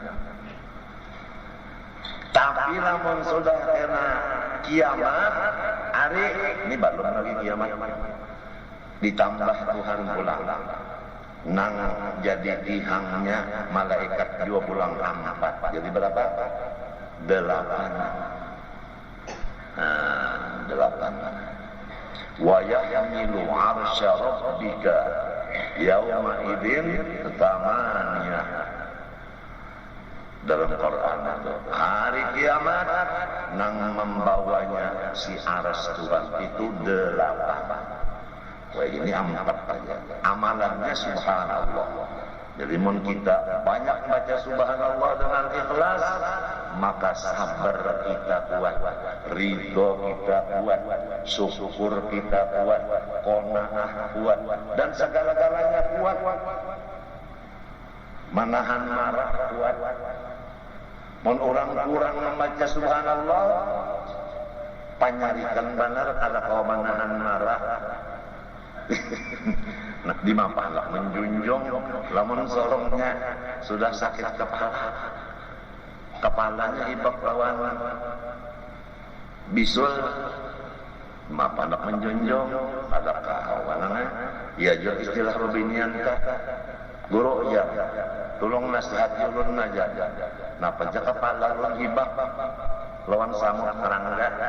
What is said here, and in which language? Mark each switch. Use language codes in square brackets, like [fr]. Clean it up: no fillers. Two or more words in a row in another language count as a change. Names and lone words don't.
[bjn] Tapi lamun sudah kena kiamat hari ini belum lagi kiamat ditambah Tuhan pulang nang jadi tihangnya malaikat 2 pulang 4 jadi berapa? 8 [ar] ويحمل عرش ربك يومئذ ثمانية [bjn] dalam Quran itu hari kiamat nang membawanya si aras Tuhan itu 8. Wah ini 4 saja. Amalannya subhanallah. Jadi mun kita banyak baca subhanallah dengan ikhlas, maka sabar kita kuat, ridho kita kuat, syukur kita kuat, qanaah kuat, dan segala-galanya kuat. Menahan marah kuat. Mun orang kurang membaca subhanallah, panyarikan benar kada kau menahan marah. Nah, di mapalah menjunjung lamun sorongnya sudah sakit kepalanya ibak lawan bisul mapanak menjonjong ada kawanana ya jeung istilah robinian ka guru ya tulung nasihati ulun aja napa ja kepala ulun hibak lawan samut karangga